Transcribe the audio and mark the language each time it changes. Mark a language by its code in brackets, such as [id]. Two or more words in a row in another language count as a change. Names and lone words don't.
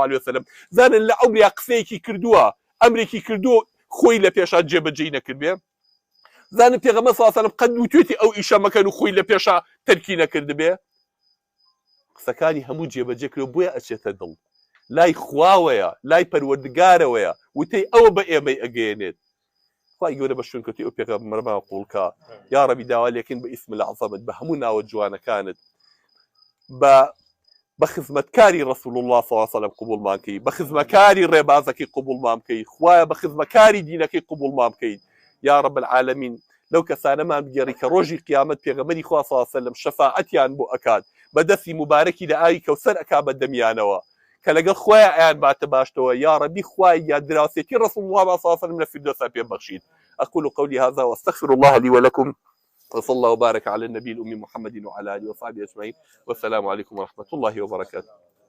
[ar] عليه وسلم [ckb] زانن لە عمریا قسەیەکی کردووە ئەمرێکی کردووە خۆی لە پێشا جێبەجێی نەکردبێ زانن پێغەمبەر صلی الله عليه وسلم قەد وتوێتی ئەو ئیشە مەکەن و خۆی لە پێشا تەرکی نەکردبێ قسەکانی هەموو جێبەجێ کرد بۆیە ئەچێتە دڵ لای خواوەیە لای پەروەردگارەوەیە وتەی ئەوە بە ئێمەی ئەگەیەنێت خوای گەورە بە شوێنکەوتی ئەو پێغەمبەرمان قوڵکە یا ڕەبی داوا لێکن بە [ar] ئیسم العەظەمت [ckb] بە هەموو ناوە جوانەکانت بە خزمەتکاری ڕەسوڵ الله [ar] صلی الله عليه وسلم [ckb] قبوڵمان کەی بە خزمەتکاری ڕێبازەکەی قبوڵمان بکەی خوایە بە خزمەتکاری دینەکەی قبوڵمان بکەیت یا [ar] رب العالمین [ckb] لەو کەسانەمان بگەڕی کە ڕۆژی قیامەت پێغەمبەری خوا [ar] صلی الله عليه وسلم [ckb] شەفاعەتیان بۆ ئەکات بەدەستی مبارەکی لە ئاوی کەوسەر ئەکا بە دەمیانەوە کە لەگەڵ خۆیان ئەیان باتە باشتەوە [ar] یا ربی [ckb] خوای یا دراوسێتی ڕەسوڵ الله [ar] صلی الله عليه وسلم [ckb] لە فردۆسا پێ بەخشید [ar] أقول قولي هذا واستغفر الله لي ولكم وصلى الله وبارك على النبي الأمي محمد وعلى آله وصحبه أجمعين والسلام عليكم ورحمة الله وبركاته.